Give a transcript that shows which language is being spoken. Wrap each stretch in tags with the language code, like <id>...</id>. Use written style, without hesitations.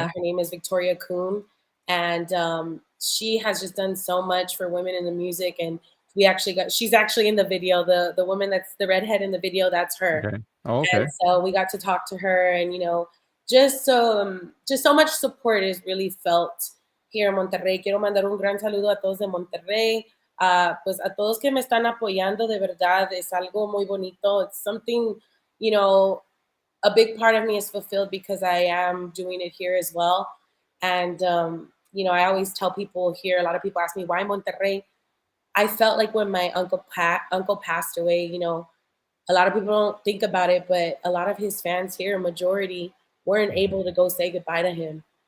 <en>Her name is Victoria Kuhn, and she has just done so much for women in the music. And she's actually in the video. The woman that's the redhead in the video, that's her. Okay. Oh, And okay. so we got to talk to her, and just so much support is really felt here in Monterrey.</en> <es>Quiero mandar un gran saludo a todos de Monterrey. Pues a todos que me están apoyando, de verdad, es algo muy bonito.</es> <en>It's something, a big part of me is fulfilled because I am doing it here as well. And, I always tell people here, a lot of people ask me, why Monterrey? I felt like when my uncle passed away, a lot of people don't think about it, but a lot of his fans here, majority, weren't able to go say goodbye to him,</en>